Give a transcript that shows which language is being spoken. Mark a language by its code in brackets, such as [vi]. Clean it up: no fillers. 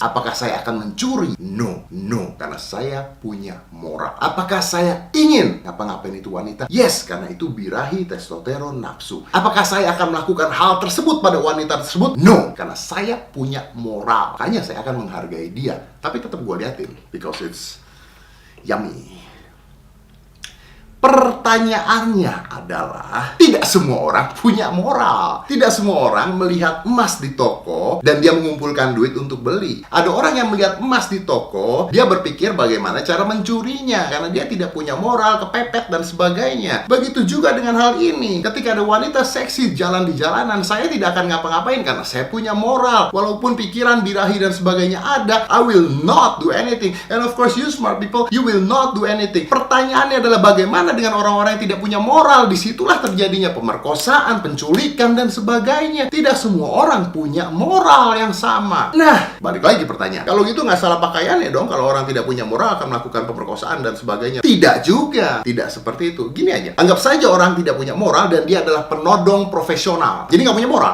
[id] Apakah saya akan mencuri? [en] No. [id] Karena saya punya moral. Apakah saya ingin ngapa-ngapain itu wanita? [en] Yes, [id] karena itu birahi, testosteron, nafsu. Apakah saya akan melakukan hal tersebut pada wanita tersebut? [en] No, [id] karena saya punya moral. Makanya saya akan menghargai dia. Tapi tetap gue liatin, [en] because it's yummy. [id] Pertanyaannya adalah, tidak semua orang punya moral. Tidak semua orang melihat emas di toko dan dia mengumpulkan duit untuk beli. Ada orang yang melihat emas di toko, dia berpikir bagaimana cara mencurinya karena dia tidak punya moral, kepepet dan sebagainya. Begitu juga dengan hal ini. Ketika ada wanita seksi jalan di jalanan, saya tidak akan ngapa-ngapain karena saya punya moral. Walaupun pikiran birahi dan sebagainya ada, [en] I will not do anything. And of course, you smart people, you will not do anything. [id] Pertanyaannya adalah bagaimana dengan orang-orang yang tidak punya moral? Disitulah terjadinya pemerkosaan, penculikan, dan sebagainya. Tidak semua orang punya moral yang sama. Nah, balik lagi pertanyaan. Kalau gitu nggak salah pakaiannya dong kalau orang tidak punya moral akan melakukan pemerkosaan dan sebagainya. Tidak juga. Tidak seperti itu. Gini aja. Anggap saja orang tidak punya moral dan dia adalah penodong profesional. Jadi nggak punya moral.